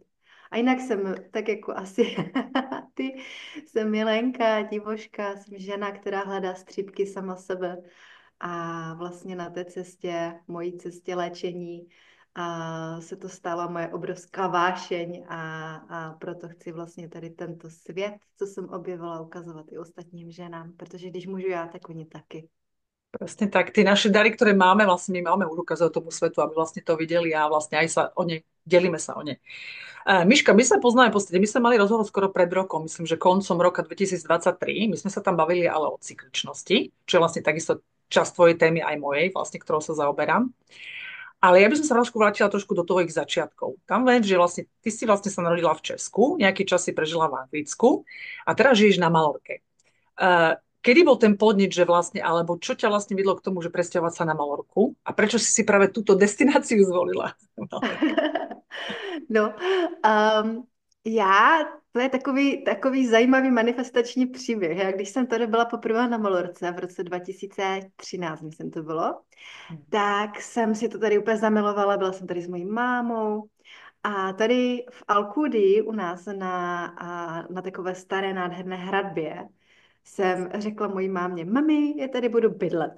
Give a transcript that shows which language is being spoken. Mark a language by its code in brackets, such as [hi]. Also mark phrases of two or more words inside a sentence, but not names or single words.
[cs] A jinak jsem tak jako asi ty, jsem milenka, divoška, jsem žena, která hledá střípky sama sebe a vlastně na té cestě, mojí cestě léčení a se to stala moje obrovská vášeň a proto chci vlastně tady tento svět, co jsem objevila, ukazovat i ostatním ženám, protože když můžu já, tak oni taky. [sk] Presne tak. Tie naše dary, ktoré máme, vlastne my máme už ukázať tomu svetu, aby vlastne to videli a vlastne aj sa o ne, delíme sa o ne. Miška, my sa poznáme v podstate, my sme mali rozhovor skoro pred rokom, myslím, že koncom roka 2023. My sme sa tam bavili ale o cykličnosti, čo je vlastne takisto časť tvojej témy aj mojej, vlastne, ktorou sa zaoberám. Ale ja by som sa trošku vrátila trošku do tvojich začiatkov. Tam viem, že vlastne ty si vlastne sa narodila v Česku, nejaký čas si prežila v Anglicku a teraz žiješ na Malorke. Kedy bol ten podnet, že vlastne, alebo čo ťa vlastne vedlo k tomu, že presťahovať sa na Malorku a prečo si práve túto destináciu zvolila? Malorka. [cs] No, já, to je takový zajímavý manifestační příběh. Já když jsem tady byla poprvé na Malorce v roce 2013, myslím to bylo, tak jsem si to tady úplně zamilovala, byla jsem tady s mojí mámou a tady v Alkudii u nás na takové staré nádherné hradbě jsem řekla mojí mámě, mami, já tady budu bydlet.